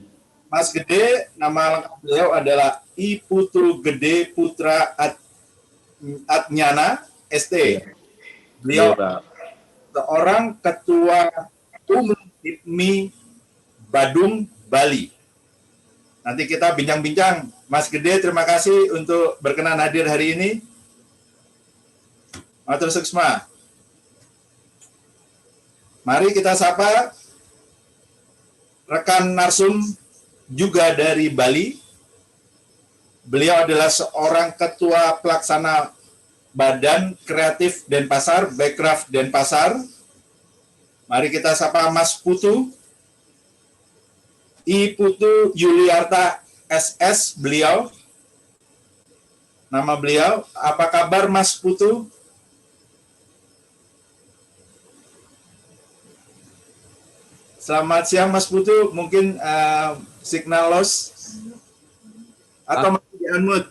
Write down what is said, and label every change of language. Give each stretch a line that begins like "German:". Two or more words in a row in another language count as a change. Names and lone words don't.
Indonesian: Mas Gede, nama lengkap beliau adalah I Putu Gede Putra Atnyana ST. Beliau seorang ketua HIPMI Badung, Bali. Nanti kita bincang-bincang. Mas Gede, terima kasih untuk berkenan hadir hari ini.
Balinese: Matur suksma.
Indonesian: Mari kita sapa rekan narsum juga dari Bali. Beliau adalah seorang ketua pelaksana Badan Kreatif Denpasar, Bekraf Denpasar. Mari kita sapa Mas Putu. I Putu Yuliarta SS beliau. Nama beliau. Apa kabar Mas Putu? Selamat siang Mas Putu. Mungkin
English: signal loss
Indonesian: atau masih di unmute?